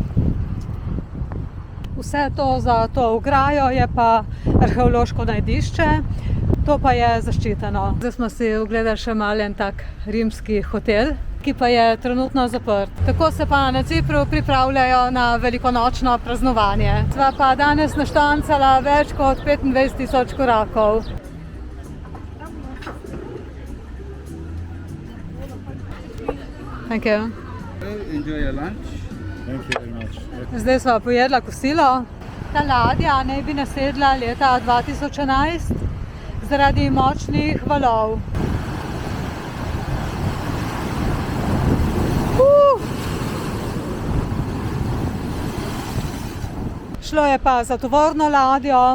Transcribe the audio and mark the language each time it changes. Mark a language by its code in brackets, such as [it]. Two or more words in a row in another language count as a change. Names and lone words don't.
[sl] Vse to za to ograjo je pa arheološko najdišče, to pa je zaščiteno. Zdaj smo si ogledali še malo en tak rimski hotel, ki pa je trenutno zaprt. Tako se pa na Cipru pripravljajo na velikonočno praznovanje. Sva pa danes naštancala več kot 25.000 korakov. [en] Thank you. Enjoy your lunch. Thank you very much. [sl] Zdaj sva pojedla kosilo. Ta ladja naj bi nasedla leta 2011. zaradi močnih valov. Šlo je pa za tovorno ladjo.